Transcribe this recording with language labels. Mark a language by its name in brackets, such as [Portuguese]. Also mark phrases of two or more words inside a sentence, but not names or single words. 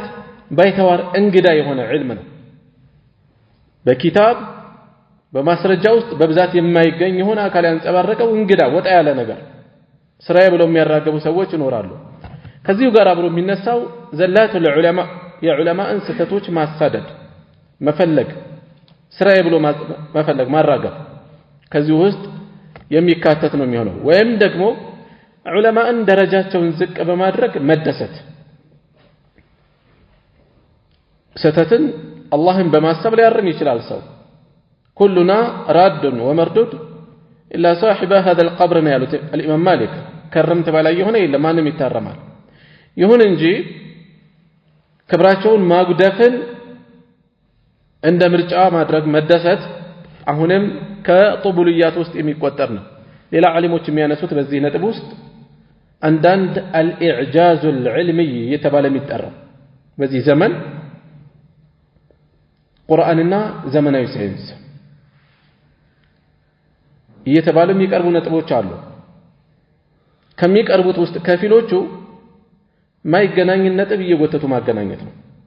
[Amharic] ባይተዋር እንግዳ የሆነ ዕልም ነው በኪታብ በማስረጃ ውስጥ በብዛት የማይገኝ የሆነ አካል ያንጸባረቀው እንግዳ ወጣ ያለ ነገር ስራዬ ብለው የሚያራገቡ ሰዎች ይኖራሉ ከዚሁ ጋር አብሮ የሚነሳው [Arabic] زلات العلماء [Amharic] የዑለማን ስህተቶች ማሳደድ መፈለግ ስራዬ ብሎ መፈለግ ማራገብ ከዚህ ውስጥ የሚካተት ነው የሚሆነው ወይም ደግሞ ዑለማን ደረጃቸውን ዝቅ በማድረግ መደሰት ስህተትን አላህን በማሰብ ሊያርም ይችላል ሰው [Arabic] كلنا راد ومردود إلا صاحب هذا القبر [Amharic] ነው ያሉት الامام مالك ከረምት በላይ የሆነ የለም ማንም ይታረማል ይሁን እንጂ ክብራቸውን ማጉደፍን እንደ ምርጫ ማድረግ መደሰት አሁንም ከጡቡልያት ውስጥ የሚቆጠር ነው ሌላ ዓሊሞች የሚያነሱት በዚህ ነጥብ ውስጥ አንዳንድ [Arabic] الإعجاز العلمي [Amharic] የተባለ የሚጠራው በዚህ ዘመን ቁርአንና ዘመናዊ ሳይንስ እየተባሉ የሚቀርቡ ነጥቦች አሉ ከሚቀርቡት ውስጥ ከፊሎቹ ማይገናኝ ነጥብ እየጎተቱ ማገናኘት ነው